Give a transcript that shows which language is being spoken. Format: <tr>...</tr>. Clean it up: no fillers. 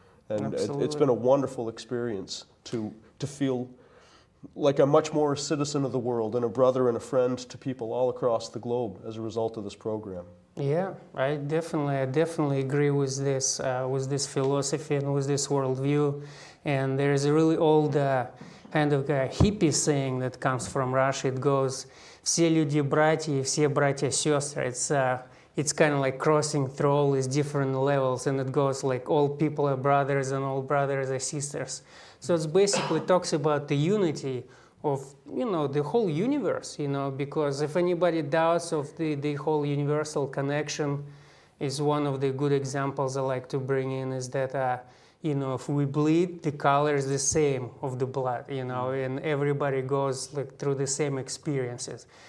<en>And it's been a wonderful experience to feel like I'm much more a citizen of the world and a brother and a friend to people all across the globe as a result of this program. Yeah, I definitely agree with this philosophy and with this worldview. And there is a really old kind of hippie saying that comes from Russia. It goes,</en> <ru>"Все люди братья, и все братья сестры."</ru> <en>It's kind of like crossing through all these different levels, and it goes like all people are brothers and all brothers are sisters. So it basically talks about the unity of, the whole universe, because if anybody doubts of the whole universal connection, is one of the good examples I like to bring in is that, if we bleed, the color is the same of the blood, and everybody goes like through the same experiences.</en>